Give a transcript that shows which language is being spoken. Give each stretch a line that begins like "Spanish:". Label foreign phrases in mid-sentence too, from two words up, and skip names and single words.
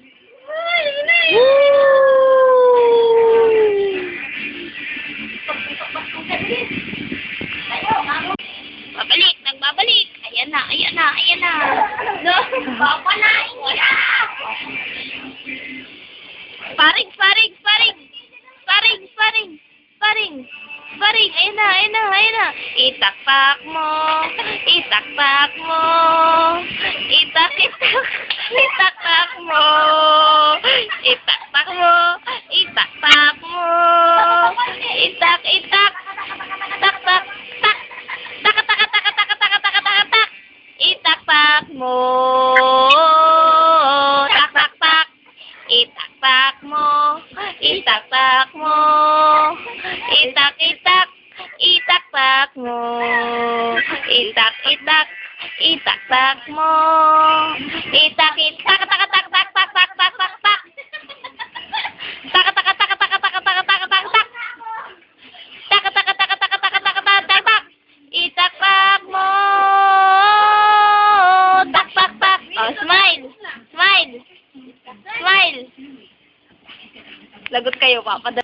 Filipino: Babalik, nagbabalik. Ayan na, ayan na, ayan na. No, papalain mo na! Paring, paring, paring! Paring, paring, paring! Paring, ayan na, ayan na, ayan na. Itakpak mo, itakpak mo. Itak, itak, itakpak mo. Itakpak mo, itakpak mo. Itak, itak, tak, tak, tak. Tak, tak, tak, tak, tak, tak, tak, tak, tak. Itakpak mo. Tak, tak, tak. Itakpak mo, itakpak mo. Itak, itak, itakpak mo. Itak, itak, itakpak mo. Itak, itak, tak, tak, tak, tak, tak, tak, tak, tak, tak. Tak, tak, tak, tak, tak, tak, tak, tak, tak, tak. Tak, tak, tak, tak, tak, tak, tak, tak, tak, tak. Itakpak mo. Tak, tak, tak.
English: Oh, smile. Smile. Smile.
Filipino: Lagot kayo, Papa.